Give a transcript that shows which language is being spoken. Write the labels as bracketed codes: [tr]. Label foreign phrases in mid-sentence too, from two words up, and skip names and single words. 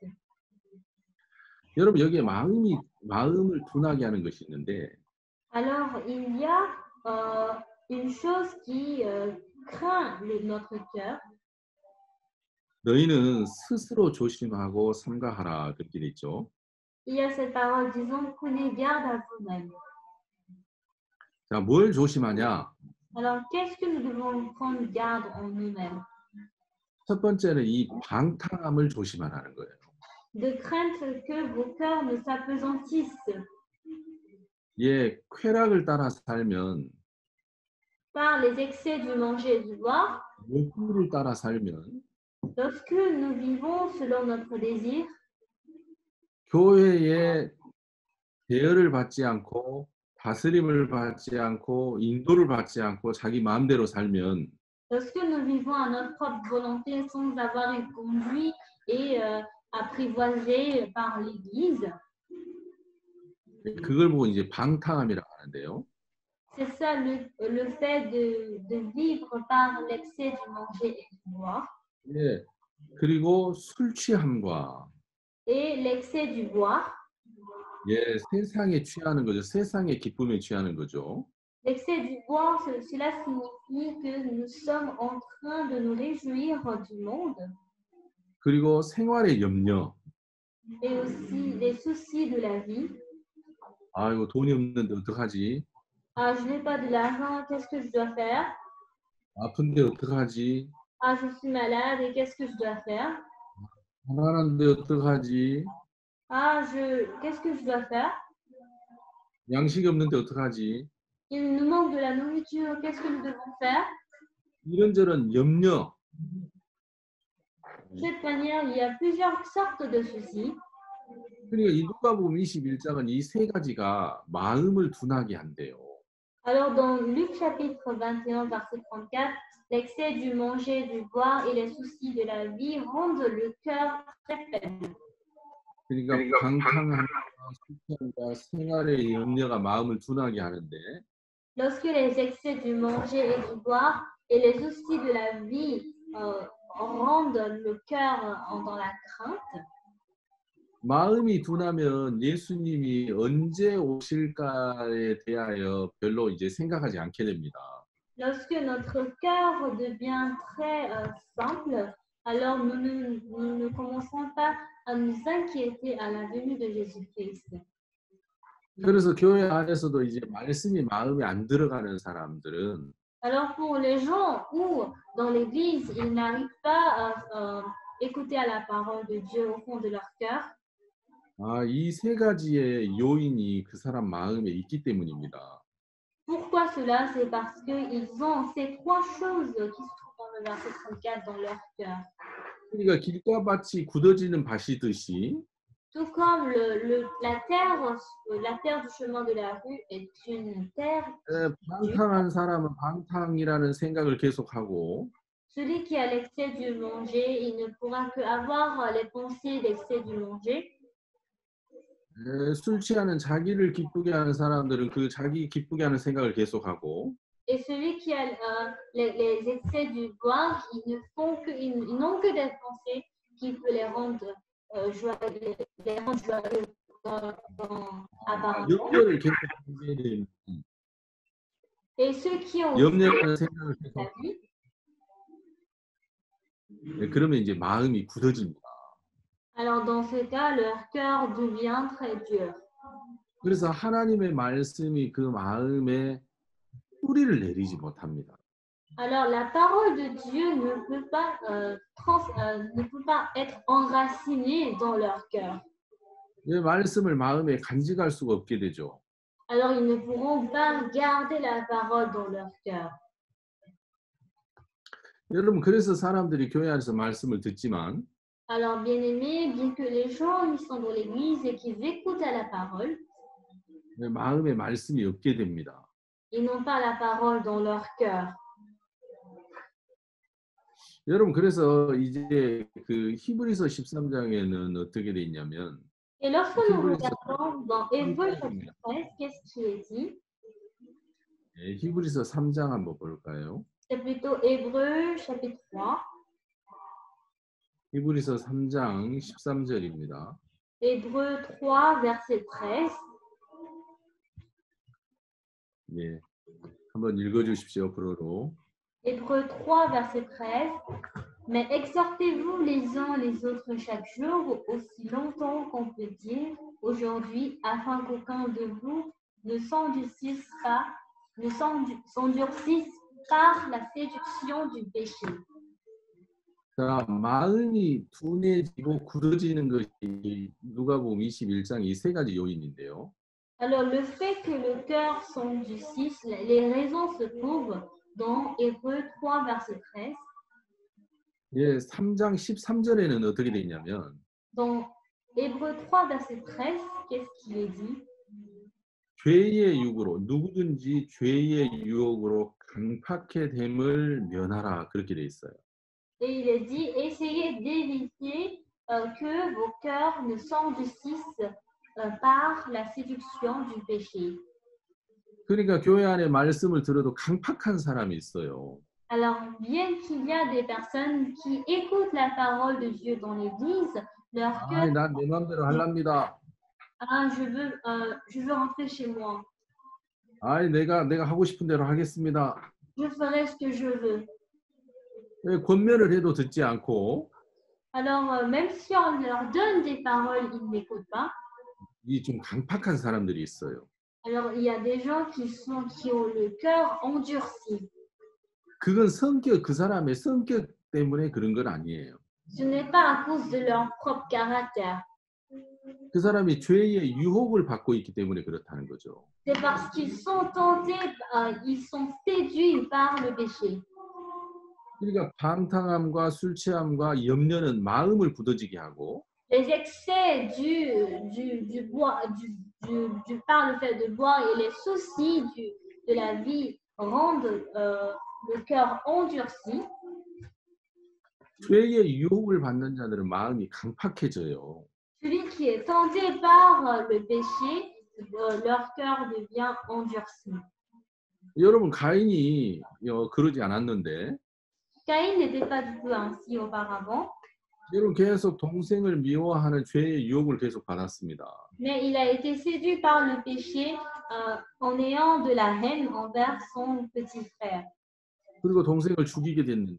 [ko] 여러분 여기에 마음을 둔하게 하는 것이 있는데 [fr] Alors il y a une chose qui craint notre cœur. [ko] 너희는 스스로 조심하고 삼가하라 그렇게 돼 있죠. [fr] Il y a cette parole disant prenez garde à vous-même. [ko] 자, 뭘 조심하냐? [fr] Alors qu'est-ce que nous devons prendre garde en nous-mêmes? [ko] 첫 번째는 이 방탕함을 조심하라는 거예요. [fr] De crainte que vos cœurs ne s'apesantissent. [ko] 쾌락을 따라 살면 [fr] Par les excès du manger et du boire, [ko] 욕구를 따라 살면 [fr] lorsque nous vivons selon notre désir, [ko] 교회에 대여를 받지 않고 다스림을 받지 않고 인도를 받지 않고 자기 마음대로 살면 [fr] lorsque nous vivons à notre propre volonté sans avoir été conduits et apprivoisés par l'Église, [ko] 그걸 보고 이제 방탕함이라고 하는데요. [fr] c'est ça le fait de vivre par l'excès du manger et du boire. [ko] 그리고 술 취함과 [fr] Et l'excès du boire, [ko] 세상에 취하는 거죠. 세상의 기쁨에 취하는 거죠. [fr] L'excès du bois, cela signifie que nous sommes en train de nous réjouir du monde [ko] 그리고 생활의 염려. [fr] et aussi les soucis de la vie. [ko] 아이고 돈이 없는데 어떡하지? [fr] Ah, je n'ai pas de l'argent, qu'est-ce que je dois faire? [ko] 아픈데 어떡하지? [fr] Ah, je suis malade et qu'est-ce que je dois faire? [ko] 가난한데 어떡하지? [fr] Ah, qu'est-ce que je dois faire? [ko] 양식이 없는데 어떡하지? [fr] Il nous manque de la nourriture, qu'est-ce que nous devons faire? [ko] 이런저런 염려. [fr] De cette manière, il y a plusieurs sortes de soucis. [ko] 그러니까 이 누가복음 21장은 이 세 가지가 마음을 둔하게 한대요. [fr] Alors, dans Luc chapitre 21, verset 34, l'excès du manger, du boire et les soucis de la vie rendent le cœur très faible. [ko] 그러니까 방탕함과 수치함과 생활의 염려가 마음을 둔하게 하는데 [fr] Lorsque les excès du manger et du boire et les soucis de la vie rendent le cœur dans la crainte, [ko] 마음이 둔하면 예수님이 언제 오실까에 대하여 별로 이제 생각하지 않게 됩니다. [fr] lorsque notre cœur devient très simple, alors nous ne commençons pas à nous inquiéter à la venue de Jésus-Christ. [ko] 그래서 교회 안에서도 이제 말씀이 마음에 안 들어가는 사람들은 [fr] Alors pour les gens où dans l'église ils n'arrivent pas à écouter à la parole de Dieu au fond de leur cœur, [ko] 이 세 가지의 요인이 그 사람 마음에 있기 때문입니다. [fr] pourquoi cela? C'est parce qu'ils ont ces trois choses qui se trouvent dans le verset 34 dans leur cœur. [ko] 그러니까 길가밭이 굳어지는 밭이듯이 [fr] Tout comme la terre du chemin de la rue est une terre dure. [ko] 방탕한 사람은 방탕이라는 생각을 계속하고 [fr] Celui qui a l'excès du manger, il ne pourra que avoir les pensées d'excès du manger. [ko] 술 취하는 자기를 기쁘게 하는 사람들은 그 자기 기쁘게 하는 생각을 계속하고 [fr] Et celui qui a les excès du boire, ils n'ont que des pensées qui peuvent les rendre joyeux, apparemment. [ko] 염려를 계속 하게 되면 [fr] Et ceux qui ont [ko] 염려하는 생각을 계속 [fr] la vie, [ko] 그러면 이제 마음이 굳어집니다. [fr] alors dans ce cas, leur cœur devient très dur. [ko] 그래서 하나님의 말씀이 그 마음에 뿌리를 내리지 못합니다. [fr] Alors la parole de Dieu ne peut pas être enracinée dans leur cœur. [ko] 이 말씀을 마음에 간직할 수가 없게 되죠. [fr] Alors ils ne pourront pas garder la parole dans leur cœur. [ko] 여러분 그래서 사람들이 교회 안에서 말씀을 듣지만 [fr] Alors bien aimés, bien que les gens ils sont dans l'église et qu'ils écoutent à la parole, [ko] 마음에 말씀이 없게 됩니다. [fr] ils n'ont pas la parole dans leur cœur. [ko] 여러분 그래서 이제 그 히브리서 13장에는 어떻게 돼 있냐면 [fr] Et lorsque nous regardons dans Hébreux chapitre 13, qu'est-ce qui est dit? [ko] 히브리서 3장 한번 볼까요? [fr] C'est plutôt Hébreux chapitre 3. [ko] 히브리서 3장 13절입니다. [fr] Hébreux 3, verset 13. [ko] 네, 한번 읽어주십시오. 프로로. [fr] Hébreux 3, verset 13. Mais exhortez-vous les uns les autres chaque jour, aussi longtemps qu'on peut dire aujourd'hui, afin qu'aucun de vous ne s'endurcisse par la séduction du péché. [ko] 자, 마음이 둔해지고 굳어지는 것이 누가복음 21장 이 세 가지 요인인데요. [fr] Alors, le fait que le cœur s'endurcisse, les raisons se trouvent dans Hébreux 3, verset 13. [ko] 예, 3장 13절에는 어떻게 돼 있냐면 [fr] Dans Hébreux 3, verset 13, qu'est-ce qui est dit? [ko] 죄의 육으로 누구든지 죄의 유혹으로 강팍해 됨을 면하라 그렇게 돼 있어요. [fr] Et il est dit, essayez d'éviter que vos cœurs ne s'endurcissent par la séduction du péché. [ko] 그러니까 교회 안에 말씀을 들어도 강팍한 사람이 있어요. [fr] Alors, bien qu'il y a des personnes qui écoutent la parole de Dieu dans l'église, leur cœur, [ko] 난 내 마음대로 하랍니다. [fr] je veux rentrer chez moi. [ko] 아이, 내가 하고 싶은 대로 하겠습니다. [fr] Je ferai ce que je veux. [ko] 예, 권면을 해도 듣지 않고 [fr] Alors, même si on leur donne des paroles, ils n'écoutent pas. [ko] 이 좀 강팍한 사람들이 있어요. [fr] Alors, il y a des gens qui ont le cœur endurci. [ko] 그건 그 사람의 성격 때문에 그런 건 아니에요. [fr] Ce n'est pas à cause de leur propre caractère. [ko] 그 사람이 죄의 유혹을 받고 있기 때문에 그렇다는 거죠. [fr] C'est parce qu'ils sont tentés, ils sont séduits par le péché. [ko] 그러니까 방탕함과 술 취함과 염려는 마음을 굳어지게 하고 [fr] Les excès par le fait de boire et les soucis de la vie rendent le cœur endurci. [ko] 죄의 유혹을 받는 자들은 마음이 강팍해져요. [fr] Celui qui est tenté par le péché, leur cœur devient endurci. [ko] 여러분 가인이 그러지 않았는데 [fr] Caïn n'était pas du tout ainsi auparavant, [ko] 여러분 계속 동생을 미워하는 죄의 유혹을 계속 받았습니다. [fr] mais il a été séduit par le péché en ayant de la haine envers son petit frère. [ko] 그리고 동생을 죽이게 됐는데